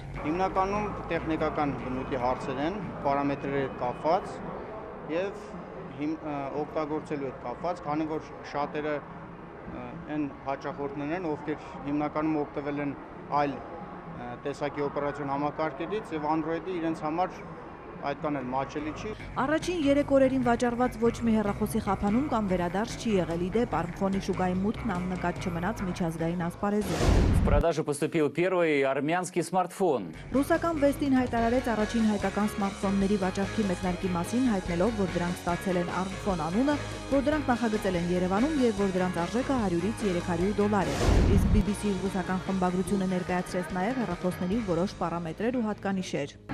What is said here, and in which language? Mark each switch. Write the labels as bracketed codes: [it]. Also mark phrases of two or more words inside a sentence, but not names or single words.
[hy] Հիմնականում տեխնիկական բնույթի հարցեր են, պարամետրերի հետ կապված եւ օգտագործելու հետ կապված, քանի որ շատերը այն հաճախորդներն են, ովքեր հիմնականում օգտվել են այլ տեսակի օպերացիոն համակարգերից եւ Android-ը իրենց համար այդքան էլ մաչելի չի։ Առաջին 3 օրերին վաճառված ոչ մի հեռախոսի խափանում կամ վերադարձ չի եղել։ Իդեպ Armphone-ի շուկայի մուտքն աննկատ չմնաց միջազգային ասպարեզում։ [ru] В продажу поступил первый армянский смартфон. [hy] Ռուսական Վեստին հայտարարեց առաջին հայկական սմարթֆոնների վաճառքի մեկնարկի մասին, հայտնելով, որ դրանք ստացել են Armphone անունը, որ դրանք նախագծել են Երևանում եւ որ դրանց արժեքը 100-ից 300 դոլար է։ Իսկ BBC ռուսական խմբագրությունը ներկայացրեց նաեւ հեռախոսների որոշ պարամետրեր ու հատկանիշեր։